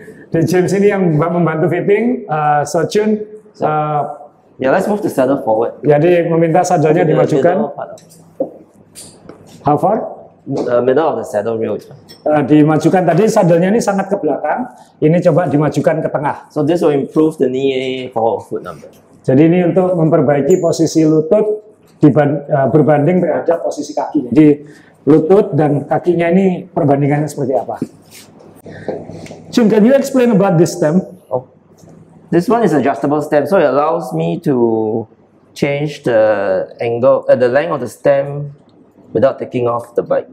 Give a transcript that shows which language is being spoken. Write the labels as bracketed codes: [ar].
[id] Dik James ini yang membantu fitting. [en] So Chun, yeah, let's move the saddle forward. [id] jadi meminta sadelnya [en] The [id] dimajukan. [en] middle part of- How far? The middle of the saddle rail. [id] Dimajukan tadi sadelnya ini sangat ke belakang. Ini coba dimajukan ke tengah. [en] So this will improve the knee forward foot number. [id] Jadi ini untuk memperbaiki posisi lutut berbanding terhadap posisi kaki. Jadi lutut dan kakinya ini perbandingannya seperti apa? [en] Chun, can you explain about this stem? Oh, this one is adjustable stem, so it allows me to change the angle, the length of the stem without taking off the bike.